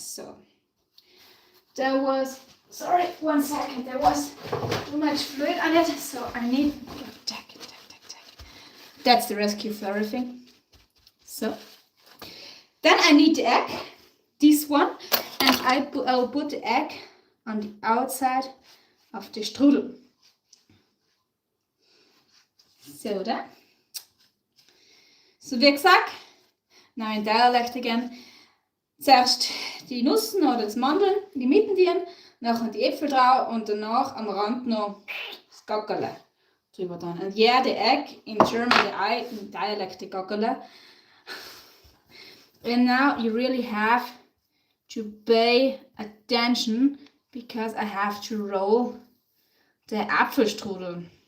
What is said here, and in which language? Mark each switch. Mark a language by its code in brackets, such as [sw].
[en] So there was, sorry, 1 second, there was too much fluid on it, so I need, tack. That's the rescue for everything. So then I need the egg, this one, and I'll put the egg on the outside of the strudel. So that. [de] So wie gesagt, [en] now in dialect again, [de] zuerst die Nüsse oder das Mandeln, die Mittendieren, nachher die Äpfel drauf und danach am Rand noch das Gackerle drüber dran. [en] And yeah, the egg, in German the eye, in dialect the Gackerle. And now you really have to pay attention because I have to roll the Apfelstrudel.